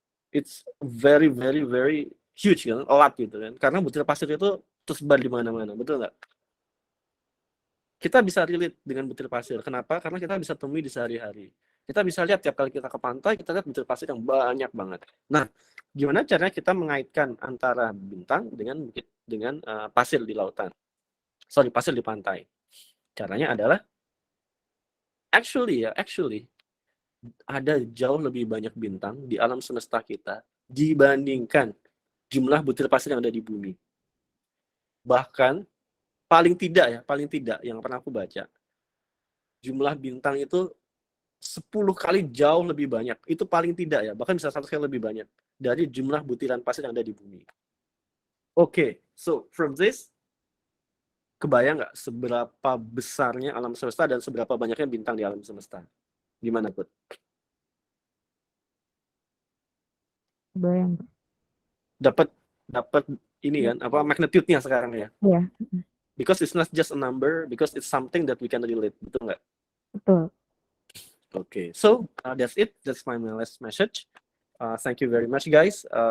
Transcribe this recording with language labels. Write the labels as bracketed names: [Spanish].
[English] It's very, very, very huge kan, a lot [Indonesian] gitu kan. Karena butir pasir itu tersebar di mana-mana, betul nggak? Kita bisa relate dengan butir pasir. Kenapa? Karena kita bisa temui di sehari-hari. Kita bisa lihat tiap kali kita ke pantai, kita lihat butir pasir yang banyak banget. Nah, gimana caranya kita mengaitkan antara bintang dengan pasir di lautan? Pasir di pantai. Caranya adalah Actually ada jauh lebih banyak bintang di alam semesta kita dibandingkan jumlah butir pasir yang ada di bumi. Bahkan paling tidak yang pernah aku baca, jumlah bintang itu 10 kali jauh lebih banyak. Itu paling tidak ya, bahkan bisa 100 kali lebih banyak dari jumlah butiran pasir yang ada di bumi. Oke, [English] so from this, [Indonesian] kebayang nggak seberapa besarnya alam semesta dan seberapa banyaknya bintang di alam semesta? Gimana, Put? Bayang. Dapat ini kan, apa magnitude-nya sekarang ya? Iya, [English] Because it's not just a number, because it's something that we can relate, [Indonesian] betul nggak? betul. [English] Okay, so that's it. That's my last message. Thank you very much, guys.